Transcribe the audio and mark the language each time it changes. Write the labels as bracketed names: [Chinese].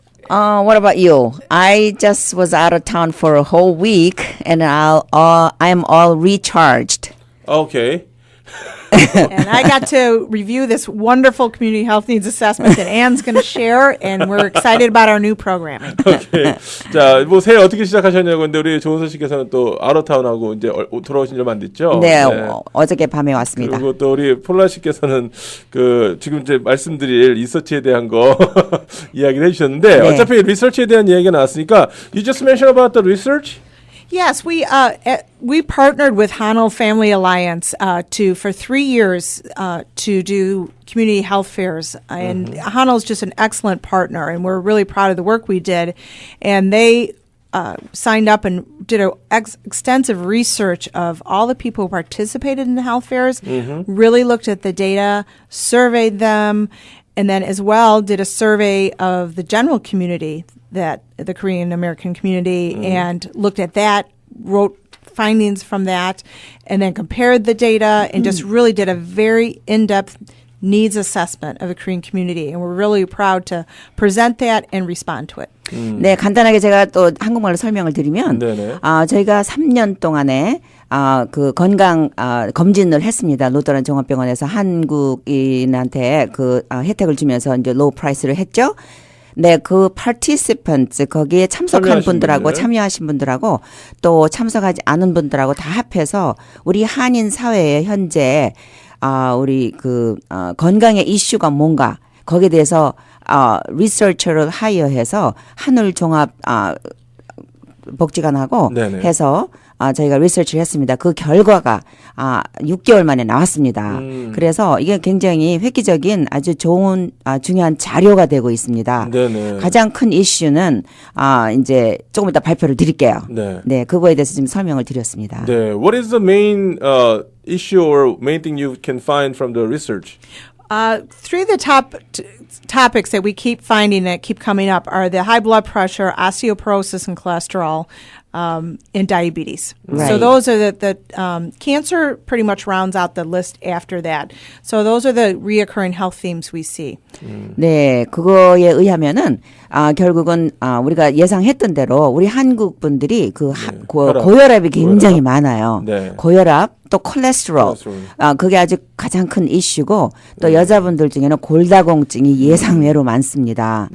[English] What about you? I just was out of town for a whole week, and I'm all recharged. Okay. And I got to review this wonderful community health needs assessment that Anne's going to share, and we're excited about our new programming. 오케이. [Korean] 자, 뭐 새해 어떻게 시작하셨냐고. 근데 우리 조은서 씨께서는 또 아웃타운하고 이제 돌아오신 지 얼마 안 됐죠? 네, 어저께 밤에 왔습니다. 그리고 또 우리 폴라 씨께서는 그 지금 이제 말씀드릴 리서치에 대한 거 이야기를 해주셨는데 네. 어차피 리서치에 대한 이야기가 나왔으니까 [English] you just mentioned about the research? Yes, we partnered with Hanel Family Alliance for 3 years to do community health fairs, and Hanel's just an excellent partner, and we're really proud of the work we did. And they signed up and did extensive research of all the people who participated in the health fairs. Really looked at the data, surveyed them, and then as well did a survey of the general community, that the Korean American community, and looked at that, wrote findings from that, and then compared the data and just really did a very in-depth needs assessment of the Korean community. And we're really proud to present that and respond to it. [Korean] 네, 간단하게 제가 또 한국말로 설명을 드리면, 저희가 3년 동안에 그 건강 검진을 했습니다. 루터란 종합병원에서 한국인한테 그 혜택을 주면서 이제 로우 프라이스를 했죠. 네, 그 participants 거기에 참석한 분들하고 참여하신 분들하고 또 참석하지 않은 분들하고 다 합해서 우리 한인 사회에 현재 우리 그 건강의 이슈가 뭔가 거기에 대해서 리서처를 하이어해서 한울 종합 복지관하고 해서 저희가 리서치를 했습니다. 그 결과가 6개월 만에 나왔습니다. 그래서 이게 굉장히 획기적인 아주 좋은 중요한 자료가 되고 있습니다. 네네. 가장 큰 이슈는 이제 조금 이따 발표를 드릴게요. 네, 그거에 대해서 지금 설명을 드렸습니다. [English] 네, what is the main issue or main thing you can find from the research? Three of the top topics that we keep finding that keep coming up are the high blood pressure, osteoporosis, and cholesterol, and diabetes. Right. So those are the cancer pretty much rounds out the list after that. So those are the reoccurring health themes we see. [Korean] 네, 그거에 의하면은 결국은 우리가 예상했던 대로 우리 한국 분들이 고혈압이 굉장히 많아요. 네. 고혈압 또 콜레스테롤. 그게 아주 가장 큰 이슈고 또 여자분들 중에는 골다공증이 예상외로 많습니다.